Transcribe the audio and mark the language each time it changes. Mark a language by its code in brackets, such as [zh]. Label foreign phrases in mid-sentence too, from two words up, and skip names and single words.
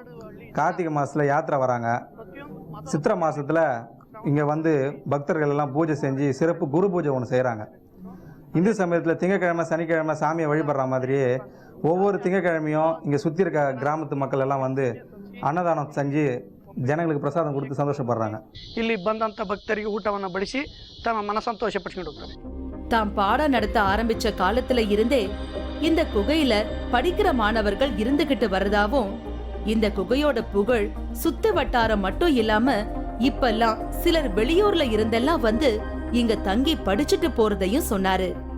[ta] கார்த்திகை மாதத்தில் யாத்திரை வராங்க. சித்திரை மாதத்தில் இங்கே வந்து பக்தர்கள் எல்லாம் பூஜை செஞ்சு சிறப்பு குரு பூஜை ஒன்று செய்கிறாங்க. இந்து சமயத்தில் திங்கக்கிழமை சனிக்கிழமை சாமியை வழிபடுற மாதிரியே ஒவ்வொரு திங்கக்கிழமையும் இங்கே சுற்றி இருக்க கிராமத்து மக்கள் எல்லாம் வந்து அன்னதானம் செஞ்சு [kn] ಜನಗಳಿಗೆ ಪ್ರಸಾದ [ta] கொடுத்து சந்தோஷப்படுறாங்க. [kn] ಇಲ್ಲಿ ಬಂದಂತ ಭಕ್ತರಿಗೆ ಊಟವನ್ನು ಬಡಿಸಿ ತಮ್ಮ ಮನಸಂತೋಷ ಪಡಿಸಿಕೊಂಡು ಹೋಗ್ತಾರೆ. [ta] தாம் பாடம் நடத்த ஆரம்பிச்ச காலத்துல இருந்தே இந்த குகையில படிக்கிற மாணவர்கள் இருந்துகிட்டு வரதாவும், இந்த குகையோட புகழ் சுத்து வட்டாரம் மட்டும் இல்லாம இப்பெல்லாம் சிலர் வெளியூர்ல இருந்தெல்லாம் வந்து இங்க தங்கி படிச்சுட்டு போறதையும் சொன்னாரு.